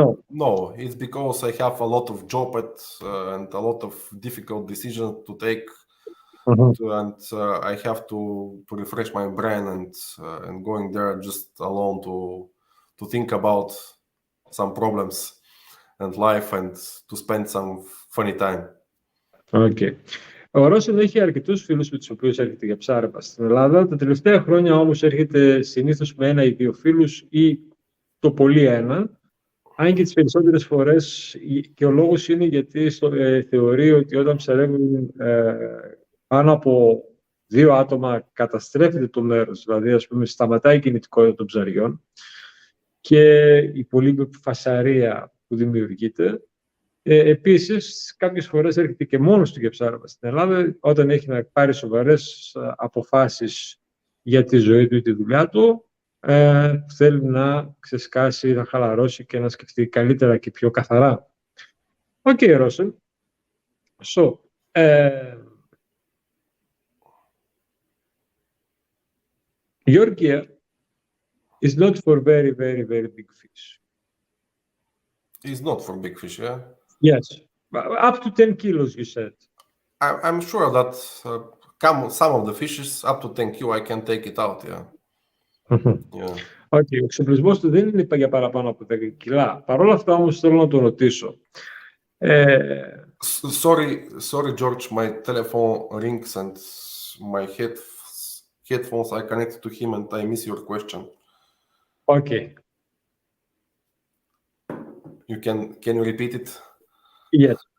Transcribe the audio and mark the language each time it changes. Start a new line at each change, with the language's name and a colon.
English: No, it's because I have a lot of job and a lot of difficult decisions to take, and I have to refresh my brain and going there just alone to think about some problems and life and to spend some funny time. Okay.
Greek: Ο Ρόσεν έχει αρκετούς φίλους με τους οποίους έρχεται για ψάρεμα στην Ελλάδα. Τα τελευταία χρόνια όμως έρχεται συνήθως με 1 ή 2 φίλους ή το πολύ 1. Αν και τις περισσότερες φορές, και ο λόγος είναι γιατί θεωρεί ότι όταν ψαρεύουν πάνω από 2 άτομα καταστρέφεται το μέρος, δηλαδή ας πούμε σταματάει η κινητικότητα των ψαριών και η πολύ φασαρία που δημιουργείται. Επίσης, κάποιες φορές έρχεται και μόνος του για ψάρεμα στην Ελλάδα, όταν έχει να πάρει σοβαρές αποφάσεις για τη ζωή του ή τη δουλειά του, θέλει να ξεσκάσει, να χαλαρώσει και να σκεφτεί καλύτερα και πιο καθαρά.
English: Okay, Rosen. So, your gear is not for very, very, very big fish. It's not for big fish, yeah? Yes. Up to 10 kilos, you said. I'm sure that some of the fishes, up to 10 kilo, I can take it out, yeah. Yeah.
Greek: Okay, ο εξοπλισμός του δεν είναι για παραπάνω από 10 κιλά. Παρ' όλα αυτά όμως θέλω να το ρωτήσω.
English: Sorry, George, my telephone rings and my headphones are connected to him and I miss your question. Okay. Can you repeat it? Yes.